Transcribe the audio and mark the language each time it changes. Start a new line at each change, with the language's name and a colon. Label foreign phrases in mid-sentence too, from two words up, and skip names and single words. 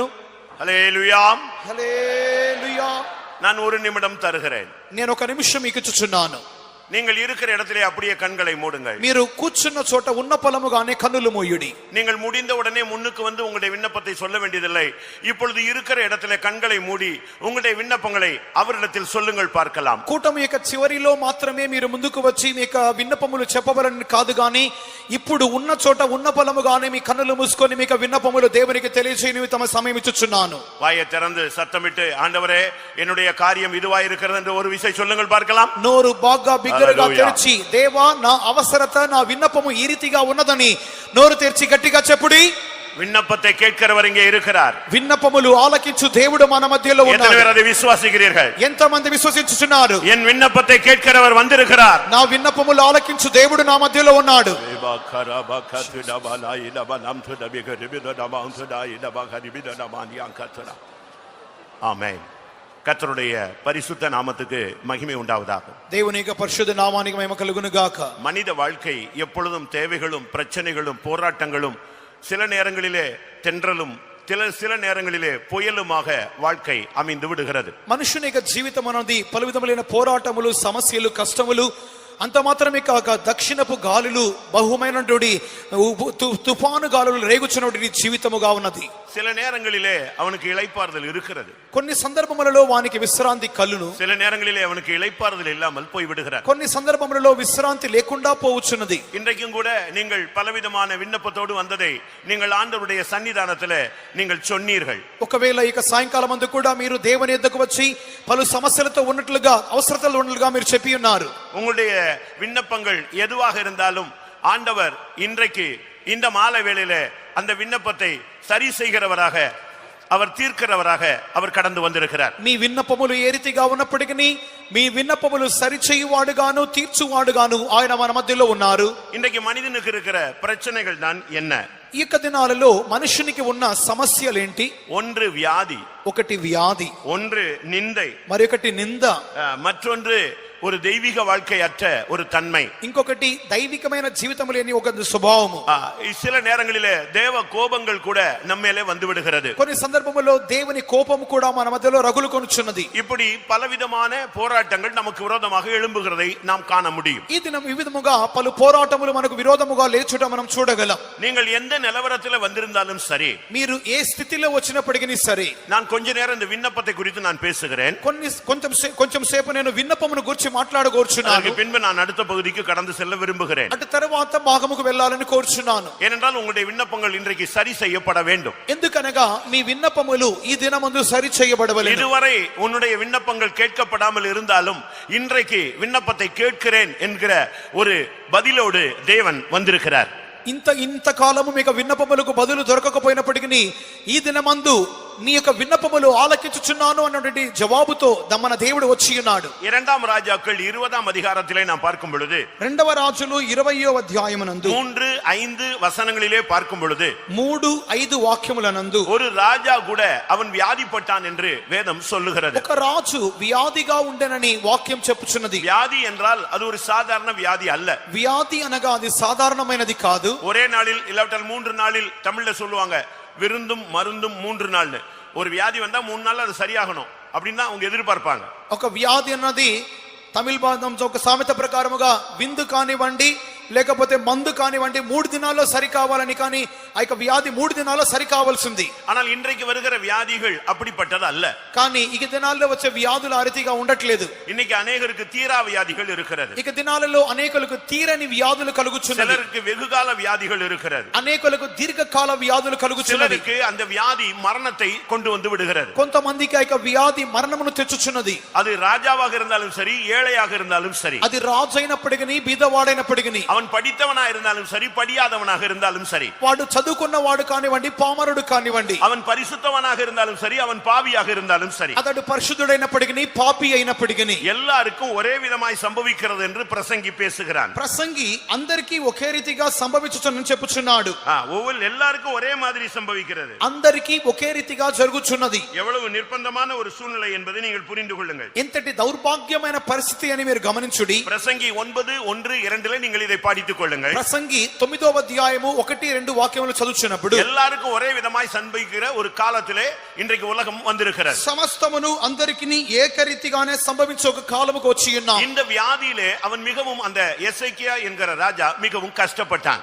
Telugu: హల్లెలూయా, హల్లెలూయా.
Tamil: நான் ஒரு நிமிடம் தருகிறேன்.
Telugu: నేను ఒక నిమిషం మీకు ఇచ్చుచున్నాను.
Tamil: நீங்கள் இருக்கிற இடத்திலே அப்படியே கண்களை மூடுங்கள்.
Telugu: మీరు కూర్చున్న చోట ఉన్న పలముగానే కన్నులు మూయుడి.
Tamil: நீங்கள் முடிந்த உடனே முன்னுக்கு வந்து உங்களுடைய விண்ணப்பத்தை சொல்ல வேண்டியதில்லை. இப்பொழுது இருக்கிற இடத்திலே கண்களை மூடி உங்களுடைய விண்ணப்பங்களை அவரிடத்தில் சொல்லுங்கள், பார்க்கலாம்.
Telugu: కూటమి యొక్క చివరిలో మాత్రమే మీరు ముందుకు వచ్చి మీ యొక్క విన్నపములు చెప్పవలని కాదు గాని, ఇప్పుడు ఉన్న చోట ఉన్న పలముగానే మీ కన్నులు మూసుకొని మీ యొక్క విన్నపములు దేవునికి తెలియజేయని తమ సమయం ఇచ్చుచున్నాను.
Tamil: வாயை திறந்து சத்தமிட்டு, ஆண்டவரே என்னுடைய காரியம் இதுவா இருக்கிறது என்று ஒரு விசை சொல்லுங்கள், பார்க்கலாம்.
Telugu: నోరు బాగా బిగ్గరగా తెరిచి, దేవా నా అవసరత నా విన్నపము ఈ రీతిగా ఉన్నదని నోరు తెరిచి గట్టిగా చెప్పుడి.
Tamil: விண்ணப்பத்தை கேட்கிறவர் இங்கே இருக்கிறார்.
Telugu: విన్నపములు ఆలకించు దేవుడు మన మధ్యలో ఉన్నాడు.
Tamil: எத்தனை பேர் அதை விசுவாசிக்கிறீர்கள்?
Telugu: ఎంతమంది విశ్వసించుచున్నారు?
Tamil: என் விண்ணப்பத்தை கேட்கிறவர் வந்திருக்கிறார்.
Telugu: నా విన్నపములు ఆలకించు దేవుడు నా మధ్యలో ఉన్నాడు.
Tamil: ஆமென். கர்த்தருடைய பரிசுத்த நாமத்துக்கு மகிமை உண்டாவதாக.
Telugu: దేవుని యొక్క పరిశుద్ధ నామానికి మహిమ కలుగును గాక.
Tamil: மனித வாழ்க்கை எப்பொழுதும் தேவைகளும் பிரச்சனைகளும் போராட்டங்களும், சில நேரங்களிலே தென்றலும் சில நேரங்களிலே புயலுமாக வாழ்க்கை அமைந்து விடுகிறது.
Telugu: మనుషుని యొక్క జీవితం అనేది పలు విధములైన పోరాటములు, సమస్యలు, కష్టములు, అంత మాత్రమే కాక దక్షిణపు గాలులు, బహుమైనటువంటి తుఫాను గాలులు రేగుచున్నటువంటి జీవితముగా ఉన్నది.
Tamil: சில நேரங்களிலே அவனுக்கு இளைப்பாறுதல் இருக்கிறது,
Telugu: కొన్ని సందర్భములలో వానికి విశ్రాంతి కలును,
Tamil: சில நேரங்களிலே அவனுக்கு இளைப்பாறுதல் இல்லாமல் போய் விடுகிறார்.
Telugu: కొన్ని సందర్భములలో విశ్రాంతి లేకుండా పోవచ్చున్నది.
Tamil: இன்றைக்கும் கூட நீங்கள் பலவிதமான விண்ணப்பத்தோடு வந்ததை நீங்கள் ஆண்டவருடைய சன்னிதானத்திலே நீங்கள் சொன்னீர்கள்.
Telugu: ఒకవేళ ఇక సాయంకాలం అందు కూడా మీరు దేవుని యొద్దకు వచ్చి పలు సమస్యలతో ఉన్నట్లుగా అవసరతలు ఉన్నట్లుగా మీరు చెప్పి ఉన్నారు.
Tamil: உங்களுடைய விண்ணப்பங்கள் எதுவாக இருந்தாலும் ஆண்டவர் இன்றைக்கு இந்த மாலை வேளையிலே அந்த விண்ணப்பத்தை சரி செய்கிறவராக, அவர் தீர்க்கிறவராக அவர் கடந்து வந்திருக்கிறார்.
Telugu: మీ విన్నపములు ఏ రీతిగా ఉన్నప్పటికీ మీ విన్నపములు సరిచేయువాడుగాను తీర్చువాడుగాను ఆయన మన మధ్యలో ఉన్నారు.
Tamil: இன்றைக்கு மனிதனுக்கு இருக்கிற பிரச்சனைகள் தான் என்ன?
Telugu: ఈ యొక్క దినాలలో మనుషునికి ఉన్న సమస్యలేంటి?
Tamil: ஒன்று வியாதி,
Telugu: ఒకటి వ్యాధి,
Tamil: ஒன்று நிந்தை,
Telugu: మరొకటి నింద,
Tamil: மற்றொன்று ஒரு தெய்வீக வாழ்க்கை அற்ற ஒரு தன்மை,
Telugu: ఇంకొకటి దైవికమైన జీవితం లేని ఒక స్వభావము.
Tamil: சில நேரங்களிலே தேவ கோபங்கள் கூட நம்மேலே வந்து விடுகிறது.
Telugu: కొన్ని సందర్భముల్లో దేవుని కోపం కూడా మన మధ్యలో రగులు కొనుచున్నది.
Tamil: இப்படி பலவிதமான போராட்டங்கள் நமக்கு விரோதமாக எழும்புகிறதை நாம் காண முடியும்.
Telugu: ఈ దినం ఈ విధముగా పలు పోరాటములు మనకు విరోధముగా లేచుట మనం చూడగలం.
Tamil: நீங்கள் எந்த நிலவரத்தில் வந்திருந்தாலும் சரி,
Telugu: మీరు ఏ స్థితిలో వచ్చినప్పటికీ సరే,
Tamil: நான் கொஞ்ச நேரம் இந்த விண்ணப்பத்தை குறித்து நான் பேசுகிறேன்.
Telugu: కొంచెం సేపు నేను విన్నపమును గురించి మాట్లాడగోర్చున్నాను.
Tamil: அதற்கு பின்பு நான் அடுத்த பகுதிக்கு கடந்து செல்ல விரும்புகிறேன்.
Telugu: అటు తరువాత భాగముకు వెళ్ళాలని కోరుచున్నాను.
Tamil: ஏனென்றால் உங்களுடைய விண்ணப்பங்கள் இன்றைக்கு சரி செய்யப்பட வேண்டும்.
Telugu: ఎందుకనగా మీ విన్నపములు ఈ దినమందు సరి చేయబడవలెను.
Tamil: இதுவரை உன்னுடைய விண்ணப்பங்கள் கேட்கப்படாமல் இருந்தாலும் இன்றைக்கு விண்ணப்பத்தை கேட்கிறேன் என்கிற ஒரு பதிலோடு தேவன் வந்திருக்கிறார்.
Telugu: ఇంత కాలము మీకు విన్నపములకు బదులు దొరకకపోయినప్పటికీ ఈ దినమందు నీ యొక్క విన్నపములు ఆలకించుచున్నాను అన్నటువంటి జవాబుతో మన దేవుడు వచ్చి ఉన్నాడు.
Tamil: இரண்டாம் ராஜாக்கள் 20ஆம் அதிகாரத்திலே நாம் பார்க்கும் பொழுது,
Telugu: రెండవ రాజులు 20వ అధ్యాయమునందు
Tamil: 3-5 వசனங்களிலே பார்க்கும் பொழுது
Telugu: 3-5 వాక్యములనందు
Tamil: ஒரு ராஜா கூட அவன் வியாதிப்பட்டான் என்று வேதம் சொல்லுகிறது.
Telugu: ఒక రాజు వ్యాధిగా ఉండెనని వాక్యం చెప్పుచున్నది.
Tamil: வியாதி என்றால் அது ஒரு சாதாரண வியாதி அல்ல.
Telugu: వ్యాధి అనగా అది సాధారణమైనది కాదు.
Tamil: ஒரே நாளில் இல்லாவிட்டால் 3 நாளில் தமிழ்ல சொல்லுவாங்க விருந்தும் மருந்தும் 3 நாள்னு. ஒரு வியாதி வந்தா 3 நாள் அது சரியாகணும் அப்படின்னு அவங்க எதிர்பார்ப்பாங்க.
Telugu: ఒక వ్యాధి అన్నది తమిళ భాషలో ఒక సామెత ప్రకారముగా విందు కానివ్వండి లేకపోతే మందు కానివ్వండి 3 దినాల్లో సరి కావాలని, కానీ ఆ యొక్క వ్యాధి 3 దినాల్లో సరి కావాల్సింది.
Tamil: ஆனால் இன்றைக்கு வருகிற வியாதிகள் அப்படிப்பட்டது அல்ல.
Telugu: కానీ ఈ దినాల్లో వచ్చే వ్యాధులు ఆ రీతిగా ఉండట్లేదు.
Tamil: இன்னைக்கு அநேகருக்கு தீரா வியாதிகள் இருக்கிறது.
Telugu: ఇక దినాలలో అనేకులకు తీరని వ్యాధులు కలుగుచున్నది.
Tamil: சிலருக்கு வெகுகால வியாதிகள் இருக்கிறது.
Telugu: అనేకులకు దీర్ఘకాల వ్యాధులు కలుగుచున్నది.
Tamil: சிலருக்கு அந்த வியாதி மரணத்தை கொண்டு வந்து விடுகிறது.
Telugu: కొంతమందికి ఆ యొక్క వ్యాధి మరణమును తెచ్చుచున్నది.
Tamil: அது రాజாவாக இருந்தாலும் சரி, ஏழையாக இருந்தாலும் சரி,
Telugu: అది రాజు అయినప్పటికీ బీదవాడైనప్పటికీ,
Tamil: அவன் படித்தவனா இருந்தாலும் சரி, படியாதவனாக இருந்தாலும் சரி,
Telugu: వాడు చదువుకున్నవాడు కానివ్వండి పామరుడు కానివ్వండి,
Tamil: அவன் பரிசுத்தவனாக இருந்தாலும் சரி, அவன் பாவியாக இருந்தாலும் சரி,
Telugu: అతడు పరిశుద్ధుడైనప్పటికీ పాపి అయినప్పటికీ
Tamil: எல்லாருக்கும் ஒரே விதமாய் சம்பவிக்கிறது என்று பிரசங்கி பேசுகிறான்.
Telugu: ప్రసంగి అందరికీ ఒకే రీతిగా సంభవించుచునని చెప్పుచున్నాడు.
Tamil: எல்லாருக்கும் ஒரே மாதிரி சம்பவிக்கிறது,
Telugu: అందరికీ ఒకే రీతిగా జరుగుచున్నది.
Tamil: எவ்வளவு நிர்பந்தமான ஒரு சூழ்நிலை என்பதை நீங்கள் புரிந்து கொள்ளுங்கள்.
Telugu: ఎంతటి దౌర్భాగ్యమైన పరిస్థితి అని మీరు గమనించుడి.
Tamil: பிரசங்கி 9:1-2 நீங்கள் இதை படித்துக் கொள்ளுங்கள்.
Telugu: ప్రసంగి 9వ అధ్యాయము 1-2 వాక్యములు చదువుచున్నప్పుడు
Tamil: எல்லாருக்கும் ஒரே விதமாய் சம்பவிக்கிற ஒரு காலத்திலே இன்றைக்கு உலகம் வந்திருக்கிறது.
Telugu: సమస్తమును అందరికీ ఏకరీతిగానే సంభవించే ఒక కాలముకు వచ్చి ఉన్నాం.
Tamil: இந்த வியாதியிலே அவன் மிகவும், அந்த எசேக்கியா என்கிற ராஜா மிகவும் கஷ்டப்பட்டான்.